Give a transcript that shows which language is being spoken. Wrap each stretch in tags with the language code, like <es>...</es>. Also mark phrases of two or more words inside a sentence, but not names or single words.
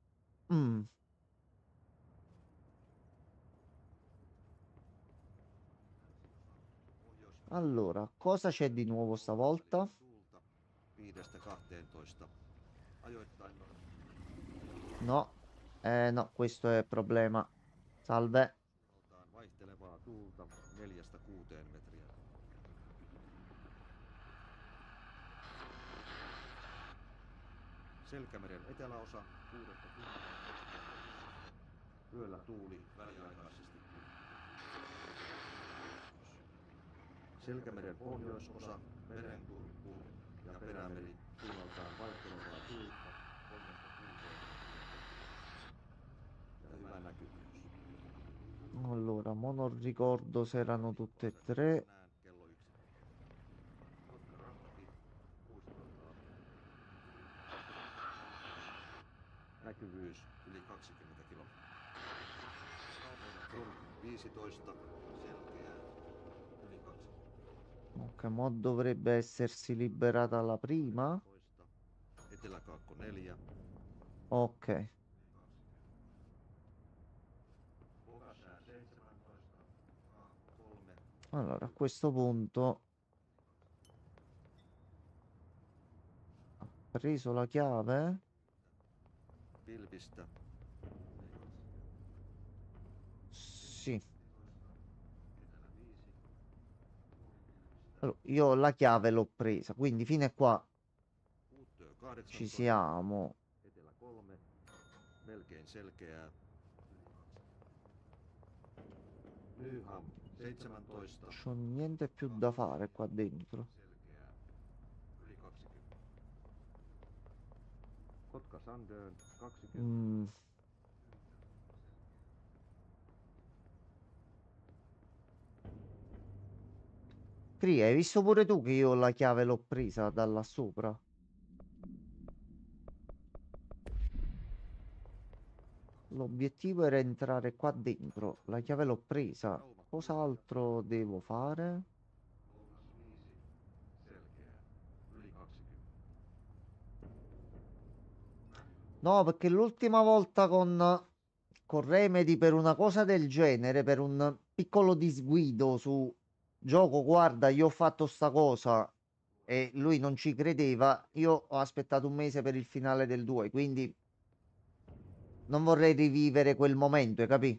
<it>Allora, cosa c'è di nuovo stavolta? No, no, questo è il problema. Salve.</it> <fi>Vaihtelevaa tuulta 4–6 metriä. Selkämeren eteläosa 6–10. Yöllä tuuli väliaikaisesti. Selkämeren pohjoisosa merenkurkku ja Perämeri suunnaltaan vaihtelevaa tuulta 3–6 ja hyvä näkyvyys.</fi> <it>Allora, mo non ricordo se erano tutte e tre.</it> <fi>Kello 1. Kotka-Rappi 600. Näkyvyys yli 20 kilometriä. Turku 15, selkeää yli 20.</fi> <it>Ok, mo dovrebbe essersi liberata la prima.</it> <fi>Eteläkaakko 4. Ok. Pokasää 17, Kaakko 3.</fi> <it>Allora, a questo punto ha preso la chiave.</it> <fi>Pilvistä. Sì.</fi> <it>Allora, io la chiave l'ho presa, quindi fino a qua</it> <fi>Uuttöö 18.</fi> <it>ci siamo.</it> <fi>Etelä 3. Melkein selkeää. Nyham 17.</fi> <it>C'ho niente più da fare qua dentro.</it> <fi>Selkeää yli 20. Kotka-Sandön 20.</fi> <it>Cri, hai visto pure tu che io la chiave l'ho presa da là sopra? L'obiettivo era entrare qua dentro. La chiave l'ho presa. Cos'altro devo fare?</it> <fi>Lounas 5. Selkeää yli 20.</fi> <it>No, perché l'ultima volta con Remedy per una cosa del genere, per un piccolo disguido su gioco, guarda, io ho fatto sta cosa e lui non ci credeva, io ho aspettato un mese per il finale del 2, quindi non vorrei rivivere quel momento, hai capì?</it>